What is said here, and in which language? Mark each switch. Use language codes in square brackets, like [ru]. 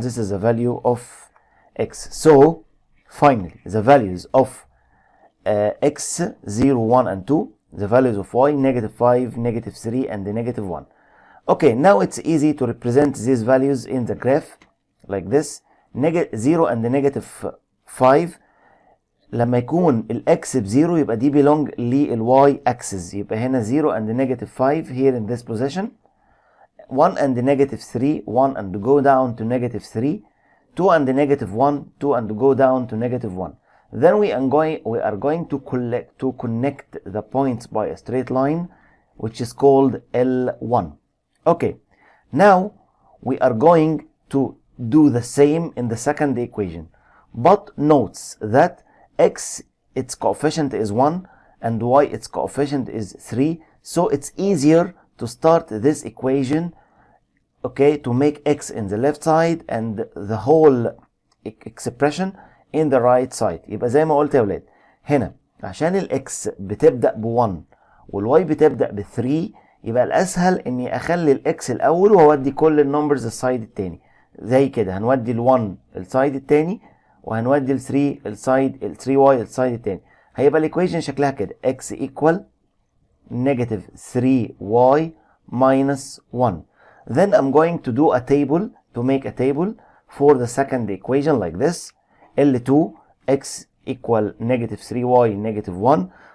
[en] This is the value of x. So finally, the values of x, 0, 1, and 2, the values of y, negative 5, negative 3, and the negative 1. Okay, now it's easy to represent these values in the graph like this. 0 and the negative 5. [ar] لما يكون الاكس بزيرو يبقى دي belong للواي axis. يبقى هنا [en] 0 and the negative 5 here in this position. 1 and the negative 3, 1 and go down to negative 3. 2 and the negative 1, 2 and go down to negative 1. Then we are going to connect the points by a straight line, which is called L1. Okay, now we are going to do the same in the second equation, but notes that x, its coefficient is 1, and y, its coefficient is 3. So it's easier to start this equation, okay, to make x in the left side and the whole expression in the right side. [ar] يبقى زي ما قلت يا ولاد، هنا عشان الاكس بتبدأ ب1 والواي بتبدأ ب3، يبقى الأسهل إني أخلي الاكس الأول وأودي كل النمبرز السايد التاني. زي كده هنودي ال1 السايد التاني، وهنودي ال3 السايد ال3y السايد التاني. هيبقى الايكويشن شكلها كده [en] x equal negative 3y minus 1. Then I'm going to do a table, to make a table for the second equation like this. L2 x equal negative 3y negative 1.